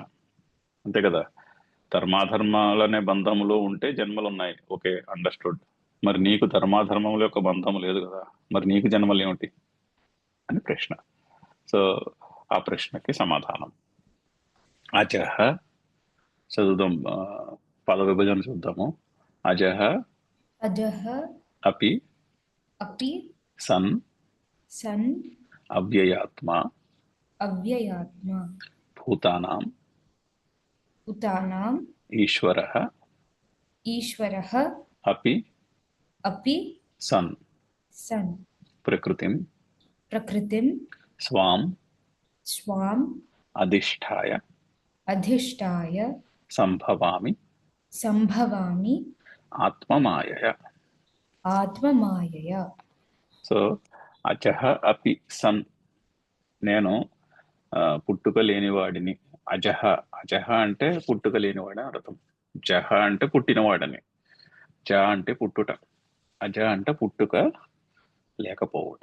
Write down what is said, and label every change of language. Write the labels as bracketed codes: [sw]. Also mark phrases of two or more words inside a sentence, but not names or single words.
[te] అంతే కదా, ధర్మాధర్మాలనే బంధములో ఉంటే జన్మలు ఉన్నాయి, [en] okay, understood. [te] మరి నీకు ధర్మాధర్మముల యొక్క బంధం లేదు కదా, మరి నీకు జన్మలు ఏమిటి అని ప్రశ్న. సో ఆ ప్రశ్నకి సమాధానం అజహ. చదువుదాం, పద విభజన చూద్దాము. [sa] అజహ अजः అపి अपि సన్ सन् అవ్యయాత్మ अव्ययात्मा భూతానాం भूतानाम् ఈశ్వరః ईश्वरः అపి अपि సన్ सन् ప్రకృతిం प्रकृतिं స్వాం स्वाम् అధిష్టాయ अधिष्ठाय సంభవామి सम्भवामि ఆత్మమాయయ. आत्ममायया. [te] సో [sa] అజహ అపి సన్, [te] నేను పుట్టుక లేనివాడిని. అజహ, అజహ అంటే పుట్టుక లేనివాడని అర్థం. జహ అంటే పుట్టినవాడని. జ అంటే పుట్టుట, అజ అంటే పుట్టుక లేకపోవుట.